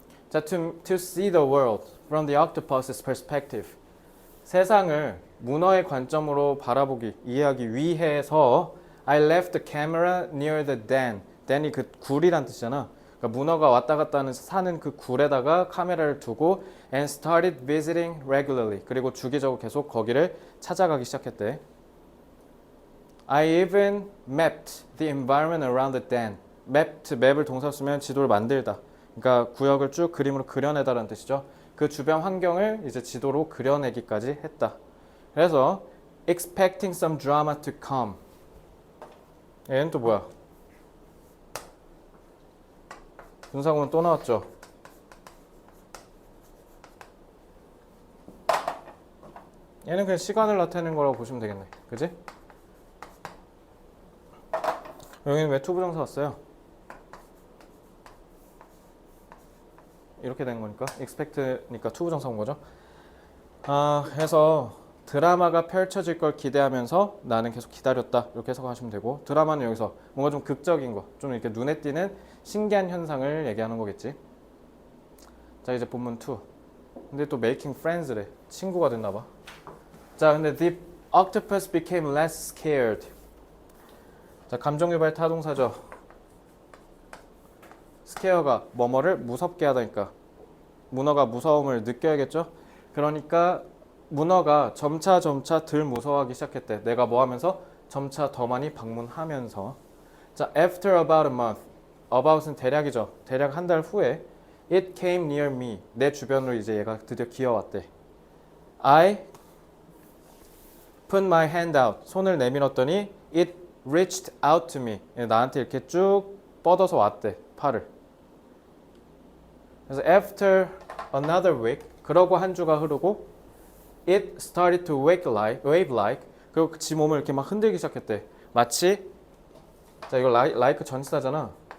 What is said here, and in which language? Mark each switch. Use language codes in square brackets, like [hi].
[en] 자, to see the world from the octopus's perspective. [ko] 세상을 문어의 관점으로 바라보기, 이해하기 위해서 [en] I left the camera near the den. [ko] den이 그 굴이란 뜻이잖아. 그러니까 문어가 왔다 갔다 하는 사는 그 굴에다가 카메라를 두고 [en] and started visiting regularly. [ko] 그리고 주기적으로 계속 거기를 찾아가기 시작했대. [en] I even mapped the environment around the den. [ko] mapped, 맵을 동사 쓰면 지도를 만들다. 그러니까 구역을 쭉 그림으로 그려내다라는 뜻이죠. 그 주변 환경을 이제 지도로 그려내기까지 했다. [en] 그래서 expecting some drama to come. [ko] 얘는 또 뭐야? 분사구문 또 나왔죠. 얘는 그냥 시간을 나타내는 거라고 보시면 되겠네. 그지? 여기는 왜 투부정사 왔어요? 이렇게 된 거니까 expect니까 투부정사 온 거죠. 그래서 드라마가 펼쳐질 걸 기대하면서 나는 계속 기다렸다. 이렇게 해석하시면 되고, 드라마는 여기서 뭔가 좀 극적인 거, 좀 이렇게 눈에 띄는 신기한 현상을 얘기하는 거겠지. 자, 이제 본문 2. 근데 또 [en] making friends [ko] 래. 친구가 됐나 봐. [en] 자, 근데 the octopus became less scared. [ko] 자, 감정유발 타동사죠. scare가 뭐뭐를 무섭게 하다니까 문어가 무서움을 느껴야겠죠. 그러니까 문어가 점차 덜 무서워하기 시작했대. 내가 뭐 하면서? 점차 더 많이 방문하면서. 자, [en] after about a month. [ko] about은 대략이죠. 대략 한 달 후에 [en] it came near me. [ko] 내 주변으로 이제 얘가 드디어 기어왔대. [en] I put my hand out. [ko] 손을 내밀었더니 [en] it reached out to me. [ko] 나한테 이렇게 쭉 뻗어서 왔대. 팔을. [en] 그래서 after another week. [ko] 그러고 한 주가 흐르고 [en] it started to wave like. [ko] 그리고 지 몸을 이렇게 막 흔들기 시작했대. 마치 자, 이거 like 전치사잖아.